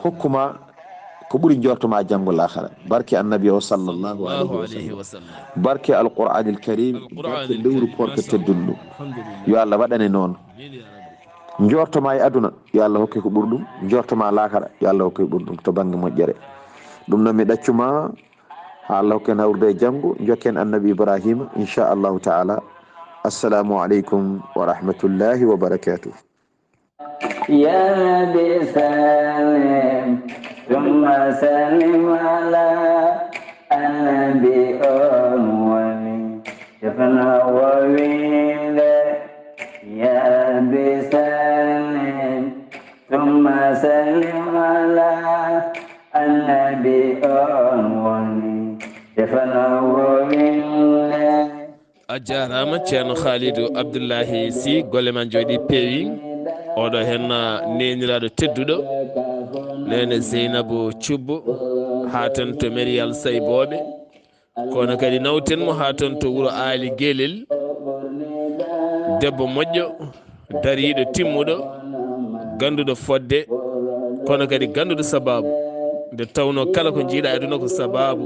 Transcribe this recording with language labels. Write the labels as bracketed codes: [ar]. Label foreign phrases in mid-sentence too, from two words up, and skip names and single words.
[ff] hokkuma ko ɓuuri jortoma janggo lahara barke annabi o [ar] صلى الله عليه وسلم [ff] barke [ar] القرآن الكريم [ff] barke lewru korko teddunɗo yo allah waɗane noon jortoma e aduna yo allah hokke ko ɓurɗum jortoma lahara yo allah hokke ko ɓurɗum to banggue moƴƴere ɗum noon mi ɗaccuma ha allah hokken hawrude e janggo jokken annabi ibrahima [ar] إن شاء الله تعالى السلام عليكم ورحمة الله وبركاته يا بسلام ثم سلم على النبي أموالي شفنا وويلا يا بسلام ثم سلم على النبي أموالي شفنا وويلا [ff] a jarama ceerno khalidou abdoullahi sy golle man jooɗi peewi oɗo hen neniraɗo tedduɗo nene zeynabou thioubbo ha tan to mériyal sayboɓe kono kadi nawtenmo ha tan to wuuro aali guelel debbo moƴƴo dariɗo timmuɗo ganduɗo fodde kono kadi ganduɗo sababu nde tawno kala ko jiiɗa aduna ko sababu